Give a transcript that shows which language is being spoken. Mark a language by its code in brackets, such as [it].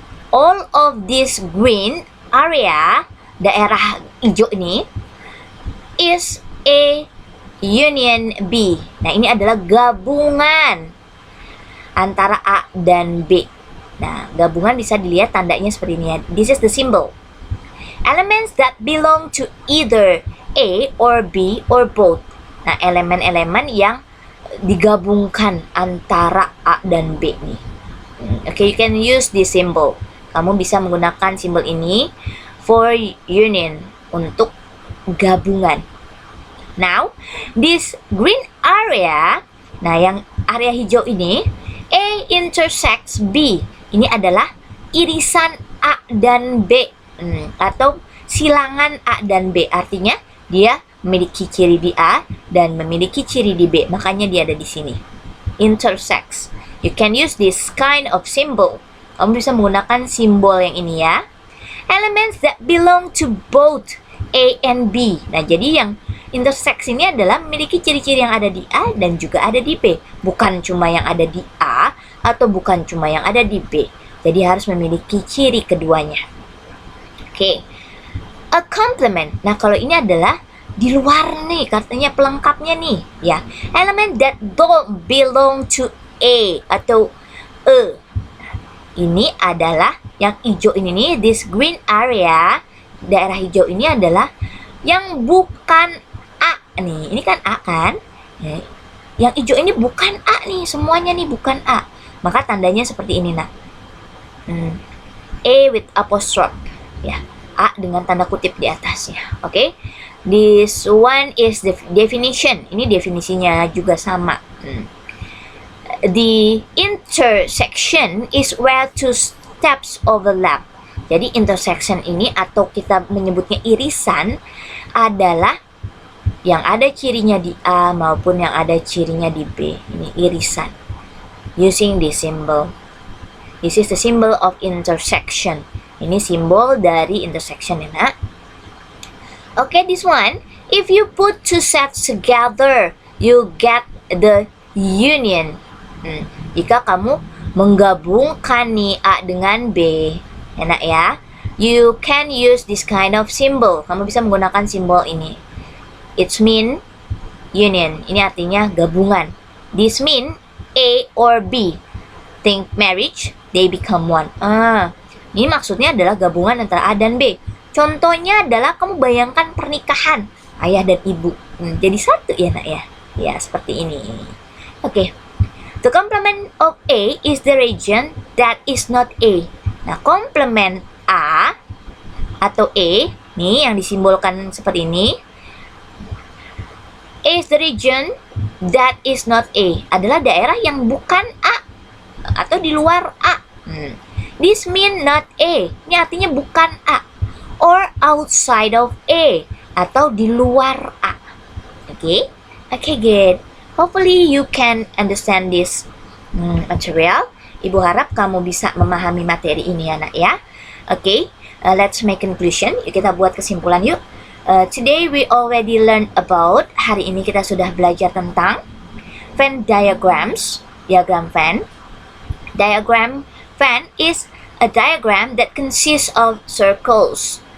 [en] All of this green area, [id] daerah hijau ini, [en] is A union B. [id] Nah, ini adalah gabungan antara A dan B. Nah, gabungan bisa dilihat tandanya seperti ini ya. [en] This is the symbol. Elements that belong to either A or B or both. [id] Nah, elemen-elemen yang digabungkan antara A dan B nih. [en] Okay, you can use this symbol. [id] Kamu bisa menggunakan simbol ini [en] for union, [id] untuk gabungan. [en] Now, this green area, [id] nah yang area hijau ini, [en] A intersects B. [id] Ini adalah irisan A dan B, atau silangan A dan B. Artinya dia memiliki ciri di A dan memiliki ciri di B. Makanya dia ada di sini. [en] Intersects. You can use this kind of symbol. [id] Kamu bisa menggunakan simbol yang ini ya. [en] Elements that belong to both A and B. [id] Nah, jadi yang intersect ini adalah memiliki ciri-ciri yang ada di A dan juga ada di B. Bukan cuma yang ada di A atau bukan cuma yang ada di B. Jadi harus memiliki ciri keduanya. Oke. A complement. Nah, kalau ini adalah di luar nih, katanya pelengkapnya nih, ya. [en] Element that don't belong to A atau E. [id] Ini adalah yang hijau ini nih, [en] this green area, [id] daerah hijau ini adalah yang bukan A nih. Ini kan A kan? Ya. Yang hijau ini bukan A nih, semuanya nih bukan A. Maka tandanya seperti ini, nah. [en] A with apostrophe, [id] ya, A dengan tanda kutip di atasnya. Oke. [en] This one is the definition. [id] Ini definisinya juga sama. [en] The intersection is where two steps overlap. [id] Jadi intersection ini, atau kita menyebutnya irisan, adalah yang ada cirinya di A maupun yang ada cirinya di B. Ini irisan. [en] Using this symbol. This is the symbol of intersection. [id] Ini simbol dari intersection, ya nak. [en] Okay, this one, if you put two sets together, you get the union. [id] Jika kamu menggabungkan nih A dengan B, enak ya, [en] you can use this kind of symbol. [id] Kamu bisa menggunakan simbol ini. [en] It's mean union. [id] Ini artinya gabungan. [en] This mean A or B. Think marriage, they become one. [id] Ini maksudnya adalah gabungan antara A dan B. Contohnya adalah kamu bayangkan pernikahan ayah dan ibu. Jadi satu ya nak ya. Ya, seperti ini. Oke. [en] The complement of A is the region that is not A. [id] Nah, komplement A atau A, nih yang disimbolkan seperti ini, [en] is the region that is not A, [id] adalah daerah yang bukan A atau di luar A. [en] This mean not A. [id] Ini artinya bukan A. [en] Or outside of A, [id] atau di luar A. [en] Okay, good. Hopefully you can understand this material. [id] Ibu harap kamu bisa memahami materi ini ya nak ya. [en] Okay, let's make conclusion. [id] Yuk kita buat kesimpulan yuk. [en] Today we already learned about, [id] hari ini kita sudah belajar tentang Venn diagrams, diagram Venn. [en] Diagram Venn is a diagram that consists of circles.